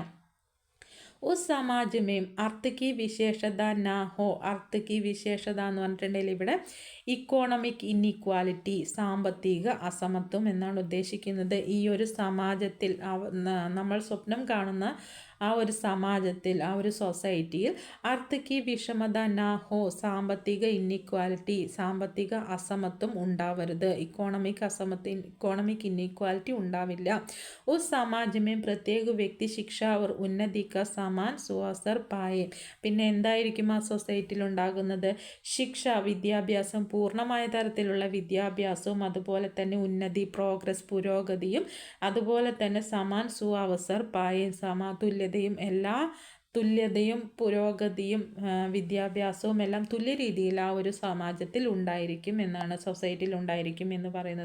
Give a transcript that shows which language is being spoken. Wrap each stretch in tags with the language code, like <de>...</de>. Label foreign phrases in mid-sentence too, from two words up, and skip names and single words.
<hi>उस समाज में अर्थ की विशेषता ना हो, अर्थ की विशेषता</hi> <ml>എന്ന് പറഞ്ഞിട്ടുണ്ടെങ്കിൽ ഇവിടെ</ml> <en>economic inequality,</en> <ml>സാമ്പത്തിക അസമത്വം എന്നാണ് ഉദ്ദേശിക്കുന്നത്. ഈ ഒരു സമാജത്തിൽ നമ്മൾ സ്വപ്നം കാണുന്ന ആ ഒരു സമാജത്തിൽ, ആ ഒരു സൊസൈറ്റിയിൽ</ml> <hi>आर्थिक विषमता ना हो,</hi> <ml>സാമ്പത്തിക ഇന്നിക്വാലിറ്റി, സാമ്പത്തിക അസമത്വം ഉണ്ടാവരുത്,</ml> <en>economic inequality</en> <ml>ഉണ്ടാവില്ല.</ml> <hi>उस समाज में प्रत्येक व्यक्ति शिक्षा और उन्नति का समान सुअवसर पाए.</hi> <ml>പിന്നെ എന്തായിരിക്കും ആ സൊസൈറ്റിയിൽ ഉണ്ടാകുന്നത്? ശിക്ഷ, വിദ്യാഭ്യാസം, പൂർണ്ണമായ തരത്തിലുള്ള വിദ്യാഭ്യാസവും അതുപോലെ തന്നെ ഉന്നതി, പ്രോഗ്രസ്, പുരോഗതിയും അതുപോലെ തന്നെ</ml> <hi>समान सुअवसर पाए,</hi> <ml>തുല്യതയും, എല്ലാ തുല്യതയും പുരോഗതിയും വിദ്യാഭ്യാസവും എല്ലാം തുല്യ രീതിയിൽ ആ ഒരു സമാജത്തിൽ ഉണ്ടായിരിക്കും എന്നാണ്, സൊസൈറ്റിയിൽ ഉണ്ടായിരിക്കും എന്ന് പറയുന്നത്.</ml>